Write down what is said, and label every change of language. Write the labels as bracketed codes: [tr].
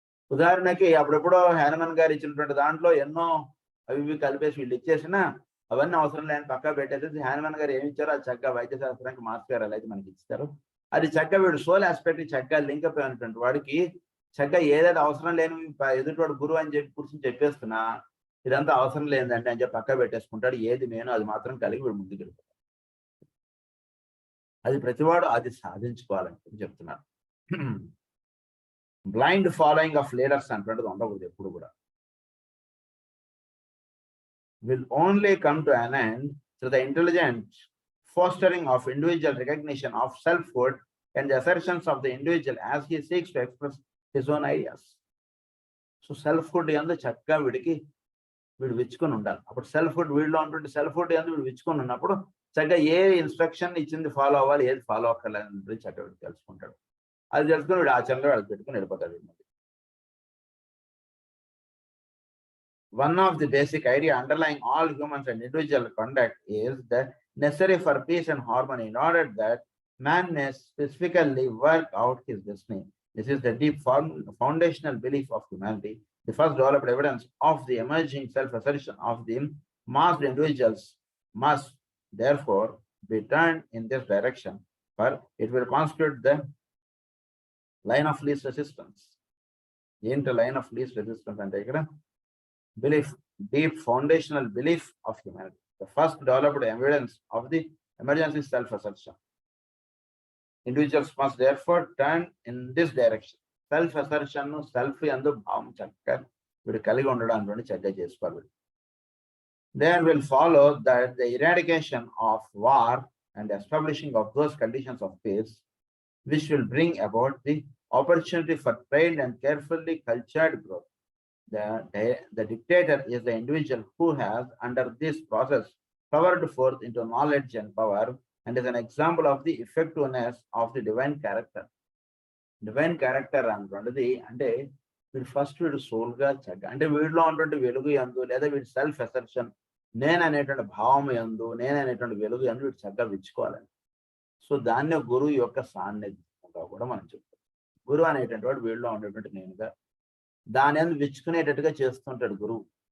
[te] ఉదాహరణకి అప్పుడెప్పుడో హనుమాన్ గారు ఇచ్చినటువంటి దాంట్లో ఎన్నో అవి కలిపేసి వీళ్ళు ఇచ్చేసినా అవన్నీ అవసరం లేని పక్కా పెట్టేసి హనుమాన్ గారు ఏమి ఇచ్చారో అది చక్కగా వైద్య శాస్త్రానికి మాస్టర్ గారు ఎలా అయితే మనకి ఇస్తారు అది చక్కగా వీడు సోల్ ఆస్పెక్ట్ చక్కగా లింక్ అప్ అయినటువంటి వాడికి చక్కగా ఏదైతే అవసరం లేని ఎదుటివాడు గురువు అని చెప్పి కూర్చొని చెప్పేస్తున్నా ఇదంతా అవసరం లేదండి అని చెప్పి పక్కా పెట్టేసుకుంటాడు. ఏది నేను అది మాత్రం కలిగి వీడు ముందుకు వెళ్ళిపోతాడు. అది ప్రతివాడు అది సాధించుకోవాలని చెప్తున్నారు. [en] blind following of leaders [te] అంటున్నది ఉండకూడదు ఎప్పుడు కూడా. [en] Will only come to an end through the intelligent fostering of individual recognition of selfhood and the assertions of the individual as he seeks to express his own ideas. [te] So selfhood యందు చక్కగా వీడు విచ్చుకొని ఉండాలి. అప్పుడు సెల్ఫ్హుడ్ వీడిలో ఉంటుంది. సెల్ఫ్హుడ్ యందు వీడు విచ్చుకొని ఉన్నప్పుడు చక్కగా ఏ ఇన్స్ట్రక్షన్ ఇచ్చింది ఫాలో అవ్వాలి, ఏది ఫాలో అవ్వలేదు చక్కగా వీడు తెలుసుకుంటాడు. అది తెలుసుకుని వీడు ఆచరణలో వాళ్ళు పెట్టుకుని వెళ్ళిపోతాడు. [en] One of the basic idea underlying all humans and individual conduct is that necessary for peace and harmony in order that man may specifically work out his destiny. This is the deep foundational belief of humanity the first developed evidence of the emerging self-assertion of the masked individuals must therefore be turned in this direction, for it will constitute the line of least resistance. Into line of least resistance and belief, deep foundational belief of humanity. The first developed evidence of the emergency self-assertion. Individuals must therefore turn in this direction. [te] Self-assertion, self-yandu bhavam chakka వీడు కలిగి ఉండడం అటువంటి చక్కగా చేసుకోవాలి. [en] There will follow that the eradication of war and establishing of those conditions of peace which will bring about the opportunity for trained and carefully cultured growth. The dictator is the individual who has, under this process, powered forth into knowledge and power, and is an example of the effectiveness of the divine character. [te] Divine character అంటున్నది అంటే వీడు first వీడు సోల్గా చక్కగా అంటే వీడిలో ఉన్నటువంటి వెలుగు యందు లేదా వీడి సెల్ఫ్ అసెర్షన్ నేను అనేటువంటి భావం యందు నేను అనేటువంటి వెలుగు యందు వీడు చక్కగా విచ్చుకోవాలని. సో దాన్ని గురువు యొక్క సాన్నిధ్యంగా కూడా మనం చెప్తాం. గురువు అనేటువంటి వాడు వీడిలో ఉండేటువంటి నేనుగా దాని అందు విచ్చుకునేటట్టుగా చేస్తుంటాడు గురువు.